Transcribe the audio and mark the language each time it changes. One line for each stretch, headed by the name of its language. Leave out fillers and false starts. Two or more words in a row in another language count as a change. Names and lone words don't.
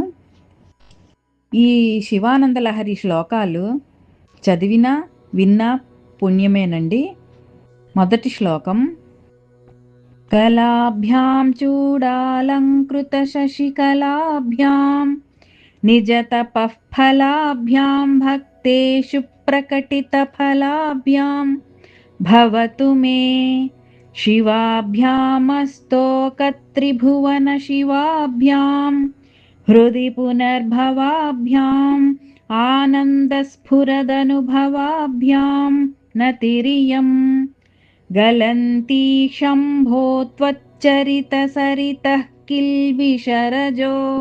Telugu: ఈ శివానందలహరి శ్లోకాలు చదివినా విన్నా పుణ్యమేనండి. మొదటి శ్లోకం.
Sanskrit: కళాభ్యాం చూడాలంకృత శశికళాభ్యాం निजतपःफलाभ्यां भक्तेषु प्रकटितफलाभ्यां भवतु मे शिवाभ्यामस्तोकत्रिभुवनशिवाभ्यां हृदि पुनर्भवाभ्याम् आनन्दस्फुरदनुभवाभ्यां नतिरियं गलन्ती शम्भो त्वच्चरितसरितः किल्बिषरजो